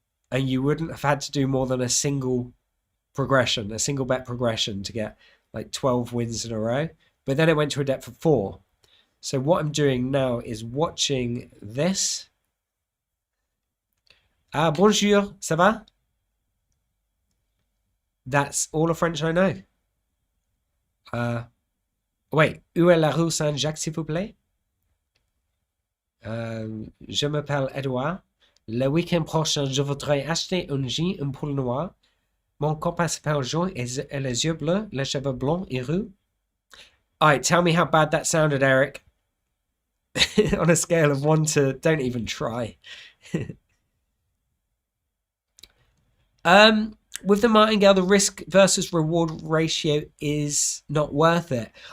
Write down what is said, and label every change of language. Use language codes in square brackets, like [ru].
[en] And you wouldn't have had to do more than a single progression, a single bet progression to get like 12 wins in a row. But then it went to a depth of 4. So what I'm doing now is watching this. [fr] Ah, bonjour, ça va? [en] That's all the French I know. [fr] Wait, où est la rue Saint-Jacques, s'il vous plaît? Je m'appelle Edouard. Le week-end prochain, je voudrais acheter un jean, un pull noir. Mon copain s'appelle Jean et les yeux bleus, les cheveux blonds et roux. [en] All right, tell me how bad that sounded, Eric. On a scale of 1 to don't even try. With the martingale, the risk versus reward ratio is not worth it.